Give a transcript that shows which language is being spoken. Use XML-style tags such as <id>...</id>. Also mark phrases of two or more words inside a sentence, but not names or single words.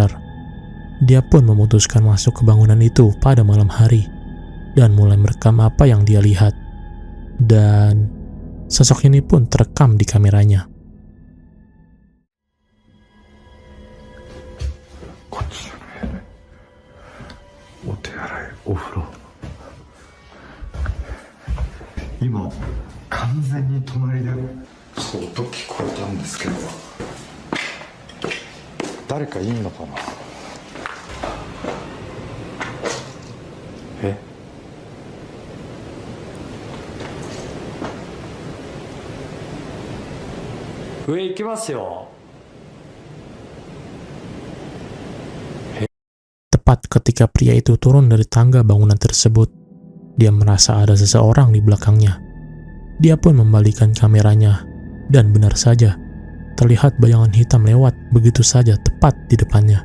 <id>Dia pun memutuskan masuk ke bangunan itu pada malam hari dan mulai merekam apa yang dia lihat. Dan sosok ini pun terekam di kameranya. Ofro.</id> <ja>今完全に隣でそう音聞こえたんですけど、誰かいんのかな。上行きますよ。</ja> <id>Tepat ketika pria itu turun dari tangga bangunan tersebut, dia merasa ada seseorang di belakangnya. Dia pun membalikan kameranya, dan benar saja, terlihat bayangan hitam lewat begitu saja tepat di depannya.</id>